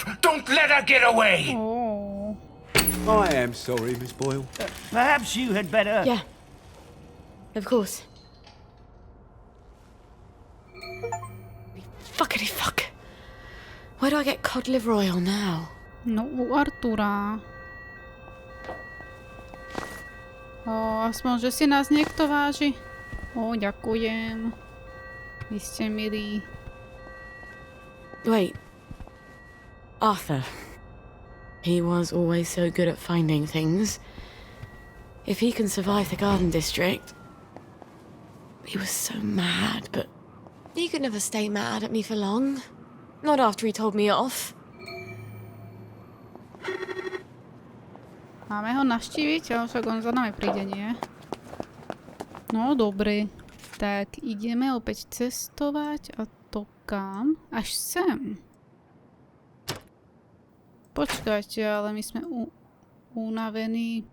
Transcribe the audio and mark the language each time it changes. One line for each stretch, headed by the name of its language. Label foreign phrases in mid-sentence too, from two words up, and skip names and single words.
English: Don't let her get away. Oh. I am sorry, Miss Boyle. Perhaps you had better... Yeah. Of course. Fuckity fuck. Where do I get cod liver oil now?
Slovak: No u Artura. Aspoň, že si nás niekto váži. Ďakujem. Vy ste milí.
English: Wait. Arthur. He was always so good at finding things. If he can survive the Garden District... He was so mad, but... He could never stay mad at me for long. Not after he told me off.
Slovak: Máme ho navštíviť, ale však on za nami príde, nie? No, dobre. Tak ideme opäť cestovať a to kam? Až sem. Počkajte, ale my sme unavení.